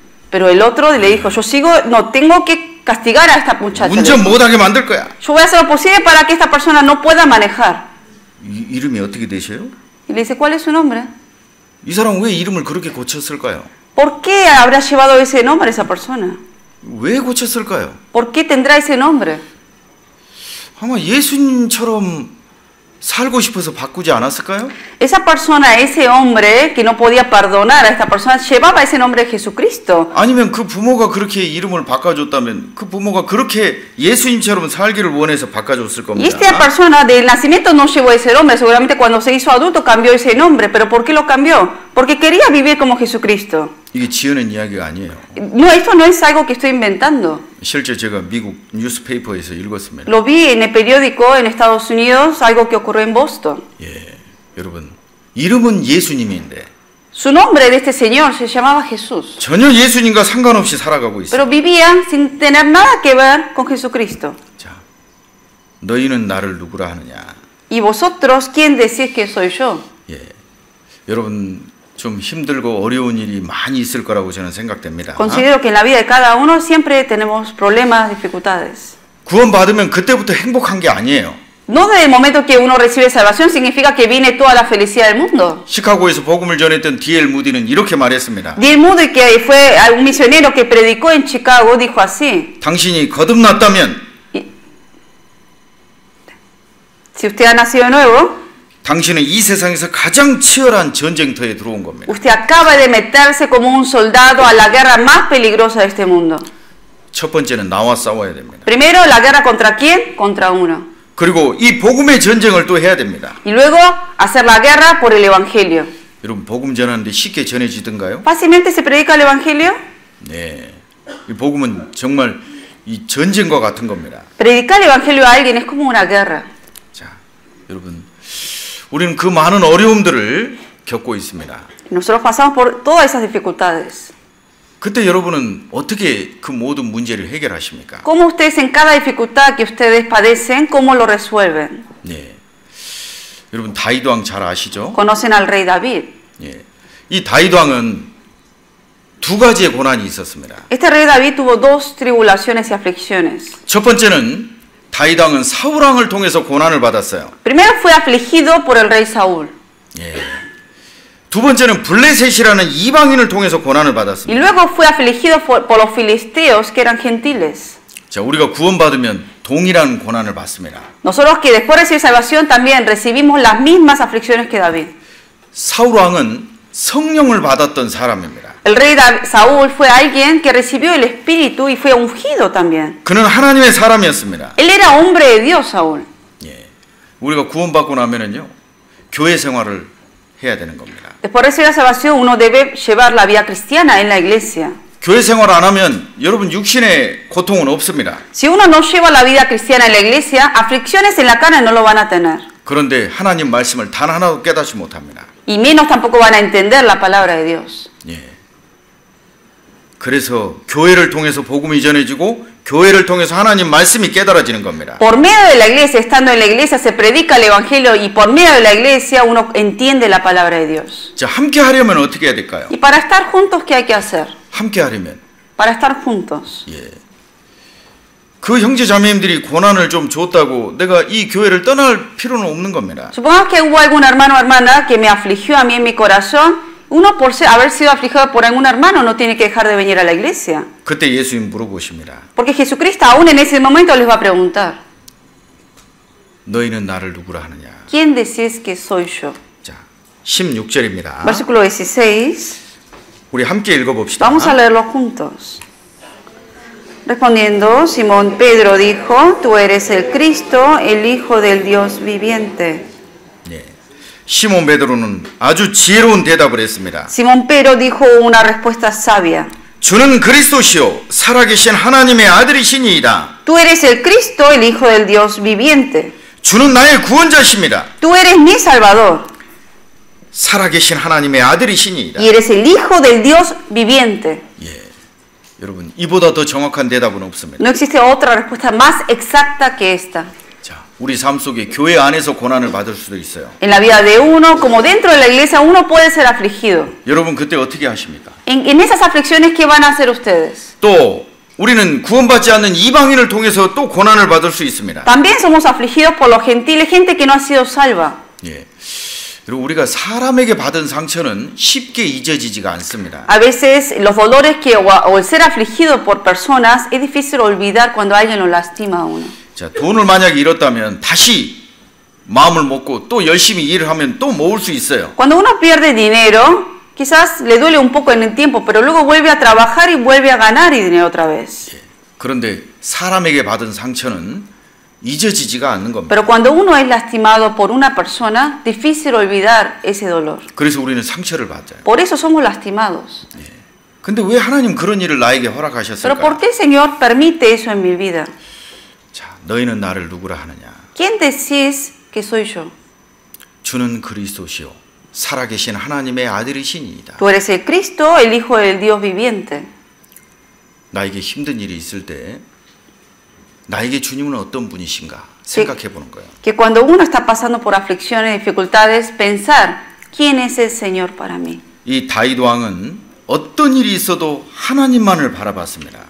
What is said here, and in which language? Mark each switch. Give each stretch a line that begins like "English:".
Spanish: Pero el otro le dijo, no tengo que castigar a esta muchacha.
Korean: 운전 못하게 만들 거야.
Spanish: Yo voy a hacer lo posible para que esta persona no pueda manejar.
Korean: 이름이 어떻게 되셔요?
Spanish: Y le dice, ¿cuál es su nombre?
Korean: 이 사람 왜 이름을 그렇게 고쳤을까요?
Spanish: ¿Por qué habrá llevado ese nombre esa persona?
Korean: 왜 고쳤을까요?
Spanish: ¿Por qué tendrá ese nombre?
Korean: 아마 예수님처럼 살고 싶어서 바꾸지 않았을까요?
Spanish: Esa persona, ese hombre que no podía perdonar a esta persona, llevaba ese nombre de Jesucristo.
Korean: 아니면 그 부모가 그렇게 이름을 바꿔줬다면 그 부모가 그렇게 예수님처럼 살기를 원해서 바꿔줬을
Spanish: Y esta
Korean: 겁니다.
Spanish: persona del nacimiento no llevó ese nombre, seguramente cuando se hizo adulto cambió ese nombre. ¿Pero por qué lo cambió? Porque quería vivir como Jesucristo.
Korean: 이게 지어낸 이야기가 아니에요.
Spanish: No, esto no es algo que estoy inventando.
Korean: 실제 제가 미국 뉴스페이퍼에서 읽었습니다.
Spanish: Lo vi en el periódico en Estados Unidos, algo que ocurrió en Boston.
Korean: 예, 여러분 이름은 예수님인데
Spanish: Su nombre de este señor se llamaba Jesús,
Korean: 전혀 예수님과 상관없이 살아가고 있어요.
Spanish: pero vivía sin tener nada que ver con Jesucristo.
Korean: 자, 너희는 나를 누구라 하느냐?
Spanish: ¿Y vosotros quién decís que soy yo?
Korean: 예, 여러분 좀 힘들고 어려운 일이 많이 있을 거라고 저는 생각됩니다.
Spanish: Considero que en la vida de cada uno siempre tenemos problemas, dificultades.
Korean: 구원받으면 그때부터 행복한 게 아니에요.
Spanish: No desde el momento que uno recibe salvación significa que viene toda la felicidad del mundo.
Korean: 시카고에서 복음을 전했던 D.L. 무디는 이렇게 말했습니다.
Spanish: D.L. Moody, que fue un misionero que predicó en Chicago, dijo así:
Korean: 당신이 거듭났다면
Spanish: si usted ha nacido de nuevo,
Korean: 당신은 이 세상에서 가장 치열한 전쟁터에 들어온 겁니다.
Spanish: usted acaba de meterse como un soldado a la guerra más peligrosa de este mundo.
Korean: 첫 번째는 나와 싸워야 됩니다.
Spanish: Primero, la guerra contra quién? Contra uno.
Korean: 그리고 이 복음의 전쟁을 또 해야 됩니다.
Spanish: Y luego, hacer la guerra por el Evangelio.
Korean: 여러분 복음 전하는데 쉽게 전해지던가요?
Spanish: ¿Fácilmente se predica el Evangelio?
Korean: 네, 이 복음은 정말 이 전쟁과 같은 겁니다.
Spanish: Predicar el Evangelio a alguien es como una guerra.
Korean: 자, 여러분 우리는 그 많은 어려움들을 겪고 있습니다.
Spanish: Nosotros pasamos por todas esas dificultades.
Korean: 그때 여러분은 어떻게 그 모든 문제를 해결하십니까?
Spanish: ¿Cómo ustedes en cada dificultad que ustedes padecen, cómo lo resuelven?
Korean: 네, 여러분 다윗 왕 잘 아시죠?
Spanish: Conocen al rey David.
Korean: 예, 이 다윗 왕은 두 가지의 고난이 있었습니다.
Spanish: Este rey David tuvo dos tribulaciones y aflicciones.
Korean: 첫 번째는 다윗 왕은 사울 왕을 통해서 고난을 받았어요.
Spanish: Primero fue afligido por el rey Saúl.
Korean: 예. 두 번째는 블레셋이라는 이방인을 통해서 고난을
Spanish: Y
Korean: 받았습니다.
Spanish: luego fue afligido por los filisteos que eran gentiles.
Korean: 자, 우리가 구원받으면 동일한 고난을 받습니다.
Spanish: Nosotros que después de recibir salvación también recibimos las mismas aflicciones que David.
Korean: 사울 왕은 성령을 받았던 사람입니다.
Spanish: El rey Saúl fue alguien que recibió el Espíritu y fue ungido también.
Korean: 그는 하나님의 사람이었습니다.
Spanish: Él era hombre de Dios, Saúl.
Korean: 예. 우리가 구원받고 나면은요, 교회 생활을 해야 되는 겁니다.
Spanish: Después de recibir la salvación, uno debe llevar la vida cristiana en la iglesia.
Korean: 교회 생활 안 하면 여러분 육신의 고통은 없습니다.
Spanish: Si uno no lleva la vida cristiana en la iglesia, aflicciones en la carne no lo van a tener.
Korean: 그런데 하나님 말씀을 단 하나도 깨닫지 못합니다.
Spanish: Y menos tampoco van a entender la palabra de Dios.
Korean: 예. 그래서 교회를 통해서 복음이 전해지고 교회를 통해서 하나님 말씀이 깨달아지는 겁니다.
Spanish: Por medio de la iglesia, estando en la iglesia, se predica el evangelio y por medio de la iglesia uno entiende la palabra de Dios.
Korean: 자, 함께 하려면 어떻게 해야 될까요?
Spanish: Y para estar juntos, ¿qué hay que hacer?
Korean: 함께 하려면
Spanish: Para estar juntos.
Korean: 예. 그 형제 자매님들이 고난을 좀 줬다고 내가 이 교회를 떠날 필요는 없는 겁니다.
Spanish: Supongamos que hubo algún hermano o hermana que me afligió a mí en mi corazón. Uno por haber sido afligido por algún hermano no tiene que dejar de venir a la iglesia.
Korean: 그때 예수님 물어보십니다.
Spanish: Porque Jesucristo aún en ese momento les va a preguntar:
Korean: 너희는 나를 누구라 하느냐?
Spanish: ¿quién decís que soy yo?
Korean: 자, 16절입니다.
Spanish: Versículo 16.
Korean: 우리 함께 읽어봅시다.
Spanish: Vamos a leerlo juntos. Respondiendo, Simón Pedro dijo, tú eres el Cristo, el Hijo del Dios viviente.
Korean: 예. 시몬 베드로는 아주 지혜로운 대답을 했습니다.
Spanish: Simón Pedro dijo una respuesta sabia.
Korean: 주는 그리스도시요 살아계신 하나님의 아들이시니이다.
Spanish: Tú eres el Cristo, el Hijo del Dios viviente.
Korean: 주는 나의 구원자십니다.
Spanish: Tú eres mi Salvador
Korean: 살아계신 하나님의 아들이시니이다.
Spanish: y eres el Hijo del Dios viviente.
Korean: 예. 여러분 이보다 더 정확한 대답은 없습니다.
Spanish: No existe otra respuesta más exacta que esta.
Korean: 자, 우리 삶 속에 교회 안에서 고난을 받을 수도 있어요.
Spanish: En la vida de uno, como dentro de la iglesia, uno puede ser afligido.
Korean: 여러분 그때 어떻게 하십니까?
Spanish: En esas aflicciones, ¿qué van a hacer ustedes?
Korean: 또 우리는 구원받지 않는 이방인을 통해서 또 고난을 받을 수 있습니다.
Spanish: También somos afligidos por los gentiles, gente que no ha sido salva.
Korean: 예. 그리고 우리가 사람에게 받은 상처는 쉽게 잊어지지가 않습니다.
Spanish: A veces los dolores o el ser afligido por personas es difícil olvidar cuando alguien lo lastima a uno.
Korean: 자, 돈을 만약에 잃었다면 다시 마음을 먹고 또 열심히 일을 하면 또 모을 수 있어요.
Spanish: Cuando uno pierde dinero, quizás le duele un poco en el tiempo, pero luego vuelve a trabajar y vuelve a ganar dinero otra vez.
Korean: 예. 그런데 사람에게 받은 상처는 잊어지지가 않는 겁니다.
Spanish: Pero cuando uno es lastimado por una persona, difícil olvidar ese dolor.
Korean: 그래서 우리는 상처를 받아요.
Spanish: Por eso somos lastimados.
Korean: 근데 왜 하나님 그런 일을 나에게
Spanish: Pero ¿por
Korean: 허락하셨을까?
Spanish: qué el Señor permite eso en mi vida?
Korean: 자, 너희는 나를 누구라 하느냐?
Spanish: ¿Quién decís que soy yo?
Korean: 주는 그리스도시요 살아계신 하나님의 아들이시니이다.
Spanish: Tú eres el Cristo, el Hijo del Dios viviente.
Korean: 나에게 힘든 일이 있을 때 나에게 주님은 어떤 분이신가 생각해 보는 거예요.
Spanish: Que cuando uno está pasando por aflicciones, dificultades, pensar, ¿quién es el Señor para mí?
Korean: 이 다윗 왕은 어떤 일이 있어도 하나님만을 바라봤습니다.